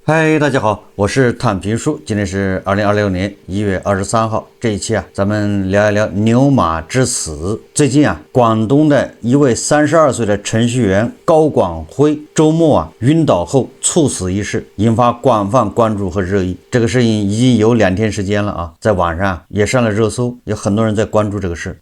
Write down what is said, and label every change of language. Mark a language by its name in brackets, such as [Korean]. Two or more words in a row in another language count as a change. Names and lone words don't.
[Chinese] 嗨，大家好，我是坦平叔，今天是2026年1月23号。這一期咱們聊一聊牛馬之死。最近廣東的一位32歲的程序員高廣輝周末暈倒後猝死一事，引發廣泛關注和熱議。這個事情已經有2天時間了在網上也上了熱搜，有很多人在關注這個事。